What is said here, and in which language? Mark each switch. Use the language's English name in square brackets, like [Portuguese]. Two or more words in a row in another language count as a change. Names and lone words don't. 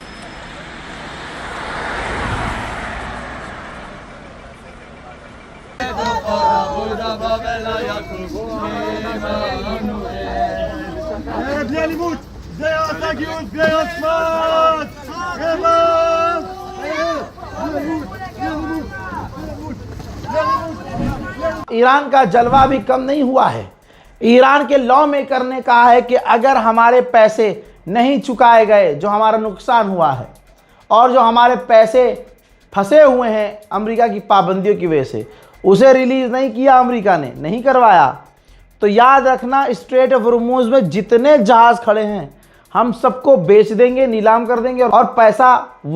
[Hebrew] בלי אלימות! זה יעשה גיוס בלי עוצמת! רבב! בלי אלימות! בלי אלימות! בלי אלימות! בלי אלימות! [Hindi] ईरान का जलवा भी कम नहीं हुआ है। ईरान के [English] law maker [Hindi] ने कहा है कि अगर हमारे पैसे नहीं चुकाए गए, जो हमारा नुकसान हुआ है और जो हमारे पैसे फंसे हुए हैं अमेरिका की पाबंदियों की वजह से, उसे रिलीज़ नहीं किया अमेरिका ने, नहीं करवाया, तो याद रखना स्ट्रेट ऑफ हॉर्मुज़ में जितने जहाज़ खड़े हैं हम सबको बेच देंगे, नीलाम कर देंगे और पैसा वसूल लेंगे।